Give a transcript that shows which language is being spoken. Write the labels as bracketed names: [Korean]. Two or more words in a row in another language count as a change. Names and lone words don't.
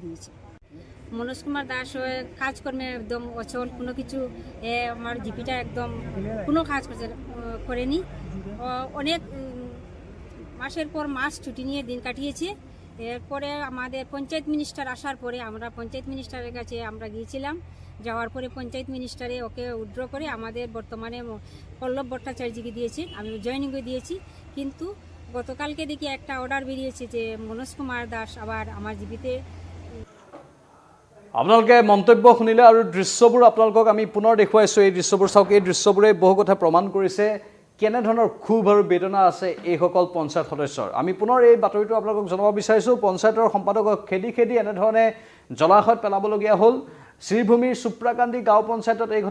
[Bangla] দিয়েছে মনোজ কুমার দাস কাজকর্মে একদম অচল কোনো কিছু আমার জিপিটা একদম কোনো কাজ করেনি অনেক মাসের পর মাস ছুটি নিয়ে দিন কাটিয়েছে এরপরে আমাদের পঞ্চায়েত মিনিস্টার আসার পরে আমরা পঞ্চায়েত মিনিস্টারের কাছে আমরা গিয়েছিলাম যাওয়ার পরে পঞ্চায়েত মিনিস্টারে ওকে উইথড্র করে আমাদের বর্তমানে পল্লব ভট্টাচার্যকে দিয়েছে আমি জয়েনিংয়ে দিয়েছি কিন্তু গতকালকে দেখি একটা অর্ডার বেরিয়েছে যে মনোজ কুমার দাস আবার আমার জিপিতে [Assamese] আপোনালোকে মন্তব্য শুনিলে আৰু দৃশ্যবোৰ আপোনালোকক আমি পুনৰ দেখুৱাইছোঁ এই দৃশ্যবোৰ চাওক এই দৃশ্যবোৰে বহু কথা প্ৰমাণ কৰিছে কেনেধৰণৰ ক্ষোভ আৰু বেদনা আছে এইসকল পঞ্চায়ত সদস্যৰ আমি পুনৰ এই বাতৰিটো আপোনালোকক জনাব বিচাৰিছোঁ পঞ্চায়তৰ সম্পাদকক খেদি এনেধৰণে জলাশয়ত পেলাবলগীয়া হ'ল শ্ৰীভূমিৰ সুপ্ৰাকান্দি গাঁও পঞ্চায়তত এই